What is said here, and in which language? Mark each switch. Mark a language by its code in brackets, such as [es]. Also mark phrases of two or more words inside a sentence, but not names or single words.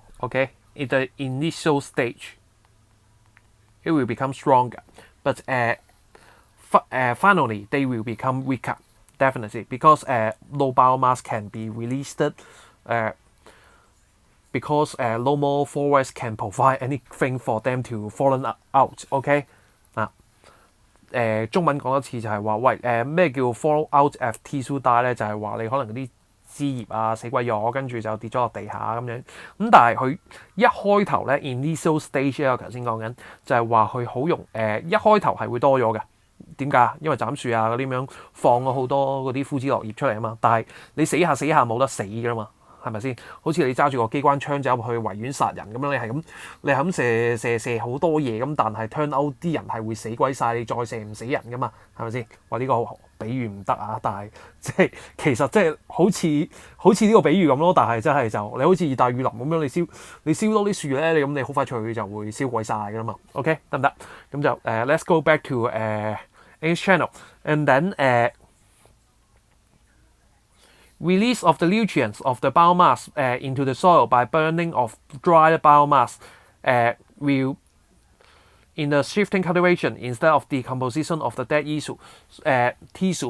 [en] Okay, in the initial stage, it will become stronger, but finally they will become weaker, definitely, because low biomass can be released, because no more forest can provide anything for them to fallen out. [yue] Okay, 中文講一次就係話，喂，咩叫 [en] fall out of tissue die [yue] 咧？就係話你可能嗰啲枝葉死鬼咗，跟住就跌咗落地下咁樣。咁但係佢一開頭咧 [en] initial stage [yue] 咧，我頭先講緊就係話佢好一開頭係會多咗嘅。點解？因為斬樹嗰啲咁樣放咗好多嗰啲枯枝落葉出嚟啊嘛。但係你死下冇得死㗎嘛。係咪先？好似你揸住個機關槍走入去維園殺人咁樣，你係咁射好多嘢咁，但係 [en] turn out [yue] 啲人係會死鬼晒，你再射唔死人噶嘛？係咪先？話呢個比喻唔得啊，但係其實即係好似呢個比喻咁咯，但係真係就你好似熱帶雨林咁樣，你燒多啲樹咧，你好快脆就會燒鬼晒噶啦嘛。OK 得唔得？ [en] 咁就 let's go back to Ace channel and then release of the nutrients of the biomass into the soil by burning of dried biomass will, in the shifting cultivation, instead of decomposition of the dead tissue.